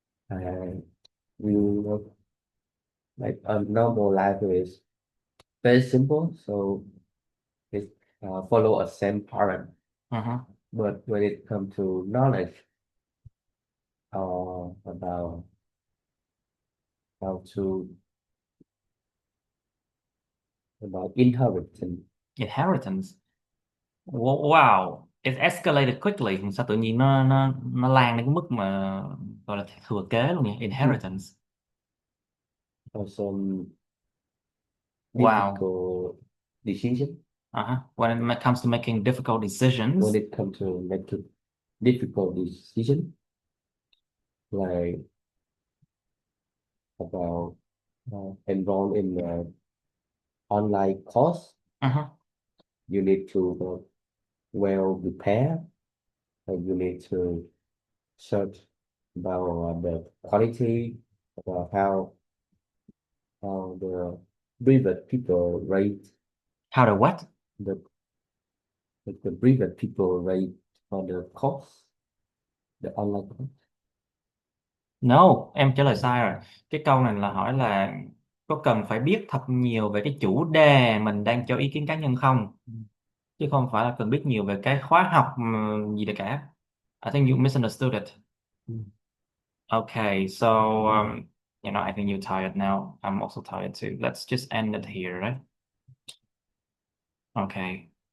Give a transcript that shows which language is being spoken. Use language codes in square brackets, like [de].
[en] You know, like a normal life is very simple, so it follow a same pattern. Mm-hmm. But when it comes to knowledge about how to about inheritance, Inheritance. Wow. It escalated quickly. [vi] Sao tự nhiên nó lan đến cái mức mà gọi là thừa kế luôn nhỉ? [en] Inheritance. or some Wow. difficult decision, Uh-huh. When it comes to making difficult when decisions. it comes to make a difficult decision, like about enroll in online course, Uh-huh. you need to well prepare, and you need to search about the quality, about how the private people rate How the what? the the private people rate for the course, the online course. [vi] No, em trả lời sai rồi. Cái câu này là hỏi là có cần phải biết thật nhiều về cái chủ đề mình đang cho ý kiến cá nhân không? Chứ không phải là cần biết nhiều về cái khóa học gì đấy cả. [en] I think you misunderstood it. Mm. Okay, so I think you're tired now. I'm also tired too. Let's just end it here, right? Okay.